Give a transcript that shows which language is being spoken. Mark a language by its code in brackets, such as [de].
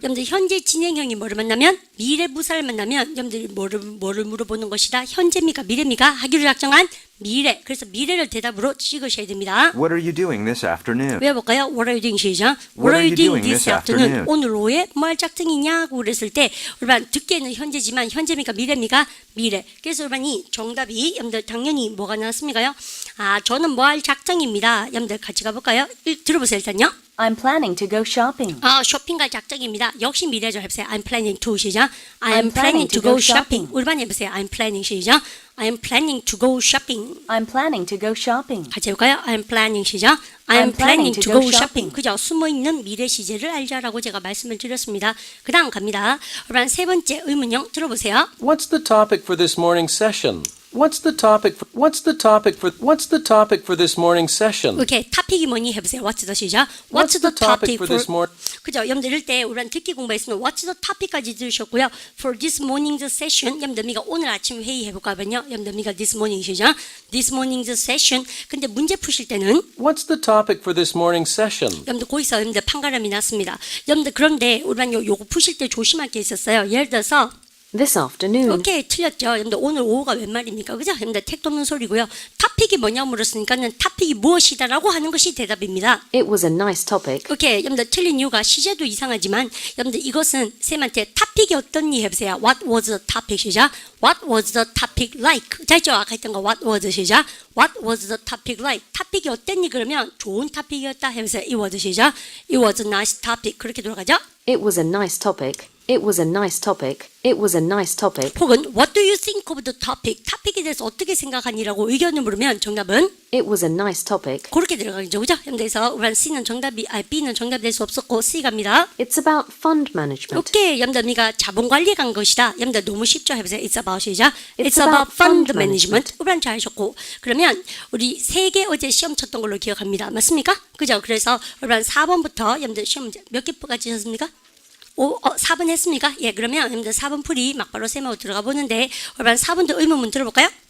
[ko] 여러분들 현재 진행형이 뭐를 만나면 미래 부사를 만나면 여러분들이 뭐를 물어보는 것이다? 현재입니까? 미래입니까? 하기로 작정한 미래. 그래서 미래를 대답으로 찍으셔야 됩니다. [en] What are you doing this afternoon? [ko] 외워볼까요? [en] What are you doing [ko] 시작. [en] What are you doing this afternoon? [ko] 오늘 오후에 뭐 할 작정이냐고 그랬을 때 우리반 듣기에는 현재지만 현재입니까 미래입니까? 미래. 그래서 우리반이 정답이 여러분들 당연히 뭐가 나왔습니까요? 아 저는 뭐 할 작정입니다. 여러분들 같이 가볼까요? 들어보세요 일단요. [en] I'm planning to go shopping. [ko] 아 쇼핑 갈 작정입니다. 역시 미래죠. 해보세요. [en] I'm planning to [ko] 시작. [en] I'm planning to go shopping. [ko] 우리반 해보세요. [en] I'm planning [ko] 시작. [en] I'm planning to go shopping. I'm planning to go shopping. [ko] 같이 해볼까요? [en] I'm planning [ko] 시작. [en] I'm planning to go shopping. [ko] 그죠? 숨어있는 미래 시제를 알자라고 제가 말씀을 드렸습니다. 그 다음 갑니다. 그러면 세 번째 의문형 들어보세요. [en] What's the topic for this morning session? What's the topic for this morning session? [ko] 오케이, 토픽이 뭐니 해보세요. [en] What's the [ko] 시작. [en] What's the topic for this morning? [ko] 그죠? 여러분들 이럴 때 우리는 듣기 공부했으면 [en] What's the topic [ko] 까지 들으셨고요. [en] For this morning's session, [ko] 여러분들 오늘 아침 회의 해볼까 하면요. 여러분들 [en] this morning [ko] 시작. [en] This morning's session. 근데 문제 푸실 때는 What's the topic for this morning session? [ko] 여러분들 거기서 여러분들 판가름이 났습니다. 여러분들 그런데 우리는 요거 푸실 때 조심할 게 있었어요. 예를 들어서 [en] This afternoon. [ko] 오케이 틀렸죠. 여러분들 오늘 오후가 웬 말입니까? 그죠? 여러분들 택도 없는 소리고요. 토픽이 뭐냐고 물었으니까는 토픽이 무엇이다라고 하는 것이 대답입니다. [en] It was a nice topic. [ko] 오케이 여러분들 틀린 이유가 시제도 이상하지만 여러분들 이것은 쌤한테 토픽이 어떻니 해보세요. [en] What was the topic [ko] 시작. [en] What was the topic like? [ko] 자 있죠? 아까 했던 거 [en] what was [ko] 시작. [en] What was the topic like? [ko] 토픽이 어땠니? 그러면 좋은 토픽이었다 해보세요. [en] It was [ko] 시작. [en] It was a nice topic. 그렇게 돌아가죠? It was a nice topic. It was a nice topic. It was a nice topic. 혹은 What do you think of the topic? [ko] 토픽에 대해서 어떻게 생각하니라고 의견을 물으면 정답은 [en] It was a nice topic. [ko] 그렇게 들어가죠, 그죠? 그래서 우리 C는 정답이, B는 정답이 될 수 없었고 C 갑니다. [en] It's about fund management. [ko] 오케이, 여러분들이가 자본 관리에 간 것이다. 여러분들 너무 쉽죠? 해보세요. [en] It's about [ko] 시작. [en] It's about fund management. [ko] 우리 잘 하셨고 그러면 우리 3개 어제 시험 쳤던 걸로 기억합니다. 맞습니까? 그죠? 그래서 우리 4번부터 여러분들 시험 문제 몇 개까지 하셨습니까? 4번 했습니까? 예, 그러면 여러분들 4번 풀이 막바로 쌤하고 들어가 보는데 여러분 4번도 의문문 들어볼까요?